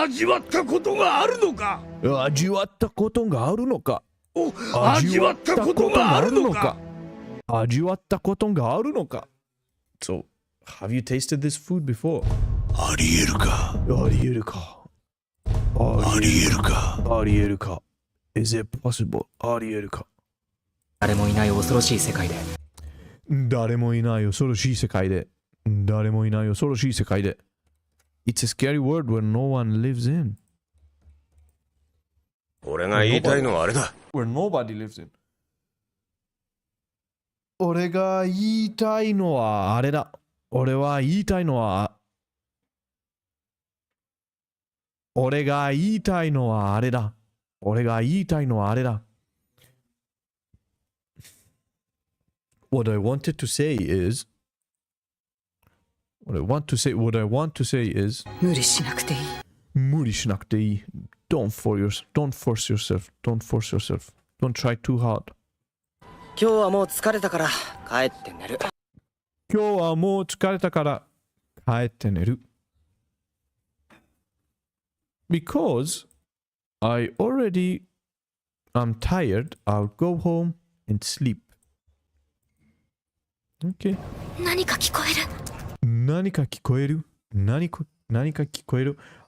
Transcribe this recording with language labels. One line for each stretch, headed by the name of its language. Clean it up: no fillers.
Japanese: 味わったことがあるのか。味わったことがあるのか。味わったことがあるのか。味わったことがあるのか。
English: So, have you tasted this food before?
Japanese: ありえるか。ありえるか。ありえるか。ありえるか。
English: Is it possible?
Japanese: ありえるか。誰もいない恐ろしい世界で。誰もいない恐ろしい世界で。誰もいない恐ろしい世界で。
English: It's a scary world where no one lives in.
Japanese: 俺が言いたいのはあれだ。
English: Where nobody lives in.
Japanese: 俺が言いたいのはあれだ。俺は言いたいのは俺が言いたいのはあれだ。俺が言いたいのはあれだ。
English: What I wanted to say is What I want to say is
Japanese: 無理しなくていい。無理しなくていい。
English: Don't force yourself. Don't force yourself. Don't try too hard.
Japanese: 今日はもう疲れたから帰って寝る。今日はもう疲れたから帰って寝る。
English: Because I already am tired, I'll go home and sleep. Okay.
Japanese: 何か聞こえる。何か聞こえる？何か聞こえる？